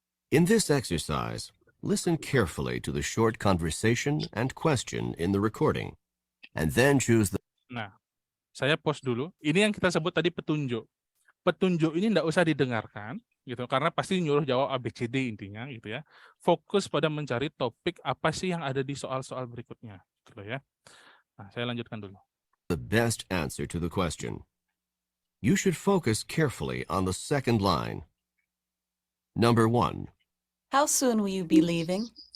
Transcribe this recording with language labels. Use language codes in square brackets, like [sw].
[en] In this exercise, listen carefully to the short conversation and question in the recording, and then choose the [id] nah, saya pause dulu. Ini yang kita sebut tadi petunjuk. Petunjuk ini enggak usah didengarkan, gitu, karena pasti nyuruh jawab ABCD intinya, gitu ya. Fokus pada mencari topik apa sih yang ada di soal-soal berikutnya, gitu ya. Nah, saya lanjutkan dulu. [en] best answer to the question. You should focus carefully on the second line. Number 1. How soon will you be leaving?